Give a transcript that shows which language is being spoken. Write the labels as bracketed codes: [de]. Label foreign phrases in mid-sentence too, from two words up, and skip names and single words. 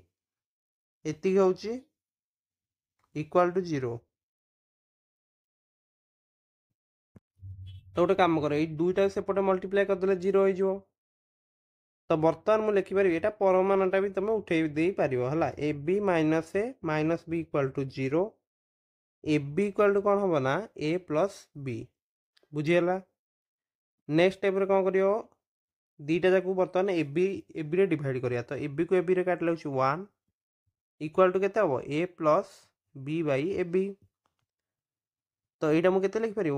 [or] ଏତିକି ହେଉଛି = 0। ତ ଗୋଟେ କାମ କର, ଏଇ ଦୁଇଟା ସେପଟେ ମଲ୍ଟିପ୍ଲାଏ କରିଦେଲେ 0 ହେଇଯିବ। ତ ବର୍ତ୍ତମାନ ମୁଁ ଲେଖିପାରିବି, ଏଇଟା ପରମାନଟା ବି ତମେ ଉଠେଇ ଦେଇପାରିବ ହେଲା। ab - a - b = 0। ab = କ'ଣ ହେବ ନା a + b। ବୁଝିଗଲା? [en] next step-re [or] କ'ଣ କରିବ? ଦୁଇଟା ଯାକୁ ବର୍ତ୍ତମାନ ab ରେ ଡିଭାଇଡ଼ କରିବା। ତ ab କୁ ab ରେ କାଟିଲେ ହେଉଛି 1 = କେତେ ହେବ? a + b/ab। ତ ଏଇଟା ମୁଁ କେତେ ଲେଖିପାରିବି?